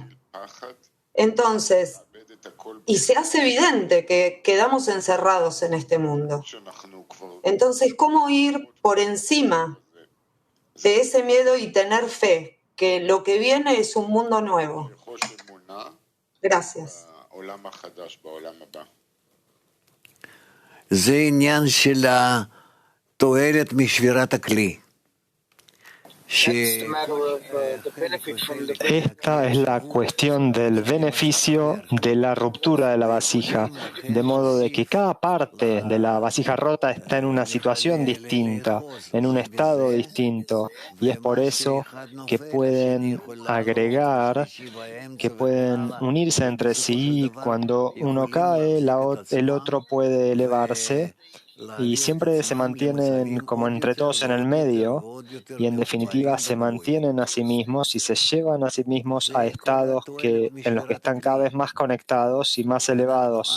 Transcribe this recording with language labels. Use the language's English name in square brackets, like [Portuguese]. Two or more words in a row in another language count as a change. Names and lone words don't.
[Spanish] Entonces, y se hace evidente que quedamos encerrados en este mundo. Entonces, ¿cómo ir por encima de ese miedo y tener fe que lo que viene es un mundo nuevo? Gracias. [Hebrew] זה עניין של התועלת משבירת הכלי. [Spanish] Esta es la cuestión del beneficio de la ruptura de la vasija, de modo de que cada parte de la vasija rota está en una situación distinta, en un estado distinto, y es por eso que pueden agregar, que pueden unirse entre sí, y cuando uno cae, el otro puede elevarse, y siempre se mantienen como entre todos en el medio, y en definitiva se mantienen a sí mismos y se llevan a sí mismos a estados en los que están cada vez más conectados y más elevados.